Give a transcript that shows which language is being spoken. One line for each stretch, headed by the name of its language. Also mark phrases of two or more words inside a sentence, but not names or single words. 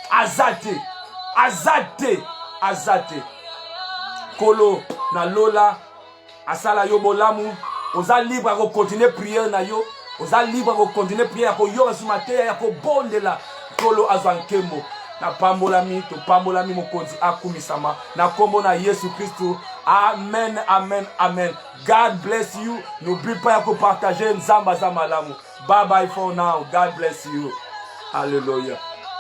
Lingala: Azate kolo na lola asala yo bolamu oza
French: libre à continuer prière
Lingala: na yo oza
French: libre à continuer prière
Lingala: ya koyoka sur mateya ya kobondela kolo azwa nkembo na pambolami mokonzi akumisama na kombo na Yesu Kristo.
English: Amen, amen, amen. God bless you.
French: N'oublie pas de partager
Lingala: nzamba za malamu.
English: Bye bye for now. God bless you. Hallelujah.